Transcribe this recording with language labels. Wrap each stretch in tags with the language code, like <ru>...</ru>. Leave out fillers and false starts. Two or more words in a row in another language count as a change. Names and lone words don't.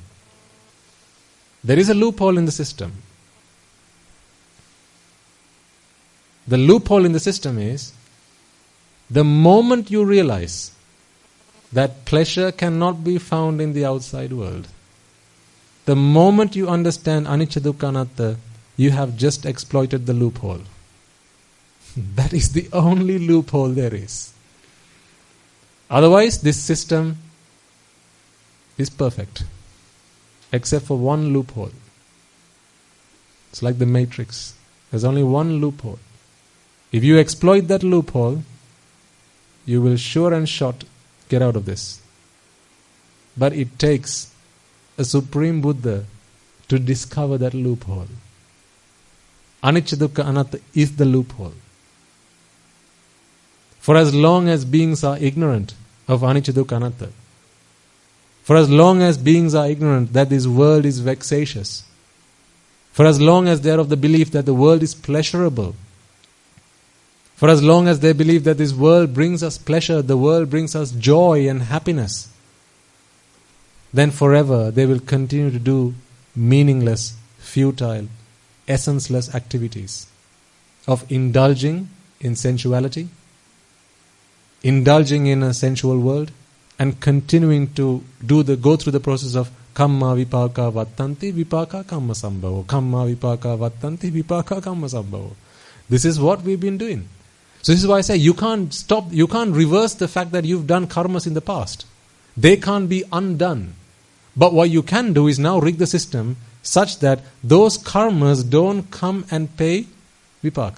<en>There is a loophole in the system. The loophole in the system is, the moment you realize that pleasure cannot be found in the outside world, the moment you understand</en> <pi>anicca dukkha anatta,</pi> <en>you have just exploited the loophole. That is the only loophole there is. Otherwise, this system is perfect, except for one loophole. It's like the Matrix. There's only one loophole. If you exploit that loophole, you will sure and short get out of this. But it takes a Supreme Buddha to discover that loophole.</en> <pi>Anicca dukkha anatta</pi> <en>is the loophole. For as long as beings are ignorant of</en> <pi>anicca dukkha anatta,</pi> <en>For as long as beings are ignorant that this world is vexatious, for as long as they are of the belief that the world is pleasurable, for as long as they believe that this world brings us pleasure, the world brings us joy and happiness, then forever they will continue to do meaningless, futile, essenceless activities of indulging in sensuality, indulging in a sensual world, and continuing to go through the process of</en> <pi>kamma vipaka vattanti vipaka kamma sambhavo, kamma vipaka vattanti vipaka kamma sambhavo.</pi> <en>This is what we've been doing. So this is why I say you can't reverse the fact that you've done karmas in the past. They can't be undone. But what you can do is now rig the system such that those karmas don't come and pay vipaka.</en>